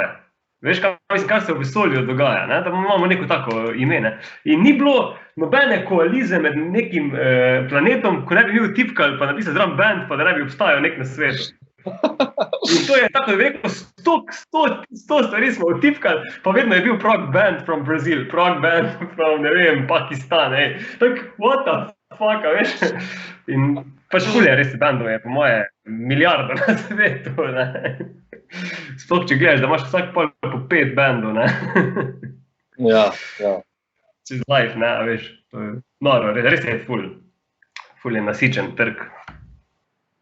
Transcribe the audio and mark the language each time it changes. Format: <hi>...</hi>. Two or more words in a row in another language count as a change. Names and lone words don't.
<sl>Veš, kaj se v vesolju dogaja, ne? Da imamo neko tako ime, ne? In ni bilo nobene koalize med nekim planetom, ko ne bi bil tipkal, pa napisal zraven band, pa da ne bi obstajal nek na svetu. In to je tako, da bi rekel, 100 stvari smo vtipkali, pa vedno je bil</sl> <en>prog band from Brazil, prog band from,</en> <sl>ne vem, Pakistan, tako,</sl> <en>what the fuck,</en> <sl>veš? In pač fulje res bandov je, po moje, milijardo na svetu, ne? Sploh, če gledaš, da imaš vsak pol po 5 bandov, ne? Ja. Čez life, ne, veš, to je noro, res je ful je nasičen trg.</sl>